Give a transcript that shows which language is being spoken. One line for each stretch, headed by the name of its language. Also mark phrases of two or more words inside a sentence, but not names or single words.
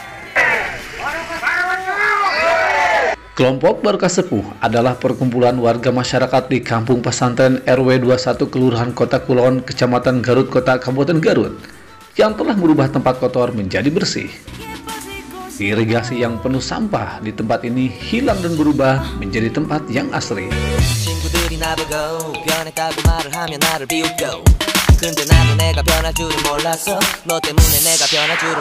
Indonesian: Kelompok Barokah Sepuh adalah perkumpulan warga masyarakat di Kampung Pesantren RW 21 Kelurahan Kota Kulon, Kecamatan Garut Kota, Kabupaten Garut, yang telah merubah tempat kotor menjadi bersih. Irigasi yang penuh sampah di tempat ini hilang dan berubah menjadi tempat yang asri.
Korean: 근데 나도 내가 변할 줄은 몰랐어 너 때문에 내가 변할 줄은